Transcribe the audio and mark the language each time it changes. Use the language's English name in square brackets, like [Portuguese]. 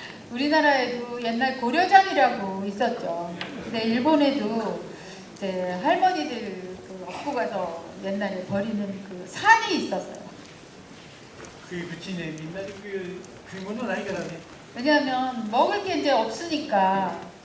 [Korean] 우리나라에도 옛날 고려장이라고 있었죠. 근데 일본에도 이제 할머니들 그 업고 가서 옛날에 버리는 그 산이 있었어요. [Japanese] 食いうちね、みんなで食い物ないからね。 [Korean] 왜냐하면 먹을 게 이제 없으니까